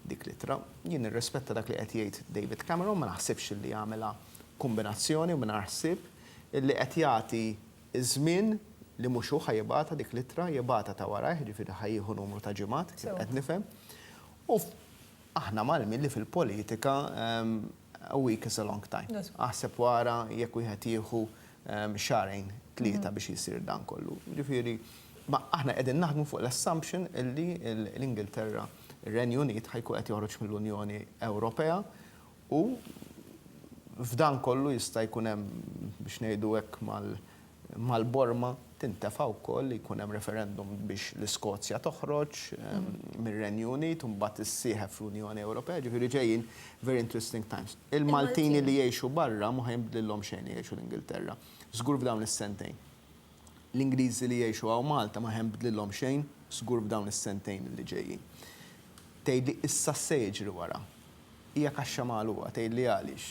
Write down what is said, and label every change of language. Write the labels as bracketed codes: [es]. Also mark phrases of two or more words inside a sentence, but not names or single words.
[mt] Jien nirrispetta dak li qed jgħid David Cameron ma naħsibx li jagħmilha kombinazzjoni u mingħajr ħsieb illi qed jagħti iż-żmien li mhux hu ħajibata dik l-ittra jibata ta' warajh, ġifieri ħajjieħu numru ta' ġimgħat, qed nifhem. U aħna malmin li fil-politika [en] a week is a long time. [mt] Aħseb wara jekk wieħed jieħu xarejn tlieta biex jisir dan kollu. Ġifieri, ma aħna qegħdin naħdmu fuq l-assumption illi l-Ingilterra, ir-Renju Unit ħajkun qed joħroġ mill-Unjoni Ewropea u f'dan kollu jista' jkun hemm biex ngħidu hekk mal-Borma tintefa' wkoll li jkun hemm referendum biex l-Iskozja toħroġ mir-Renju Unit u mbagħad issieħeb fl-Unjoni Ewropea, ġifieri ġejjin [en] very interesting times. [mt] Il-Maltini li jgħixu barra ma ħajnbdilhom xejn jgħixu l-Ingilterra. Żgur f'dawn is-sentejn. L-Ingliżi li jgħixu hawn Malta ma ħajnbdilhom xejn, żgur f'dawn is-sentejn li ġejjin. Tgħidli issa se jiġri wara. Hija kaxxa magħluqa tgħidli għaliex.